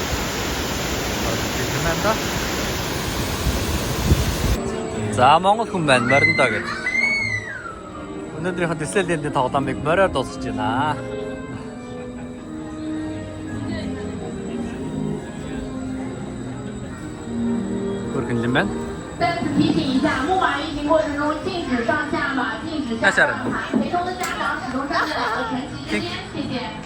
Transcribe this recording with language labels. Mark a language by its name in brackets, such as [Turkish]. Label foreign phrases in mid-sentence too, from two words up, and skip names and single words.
[Mongolian] За Монгол хүн байна мориндоо гэж. Өнөөдрийнхөө Диснейленд тоглоомыг мориор дуусгаж байна. Хөргөн юм байна. [Chinese] 再次提醒一下，木马运行过程中禁止上下马，禁止下马，陪同的家长使用站在两个全旗之间，谢谢。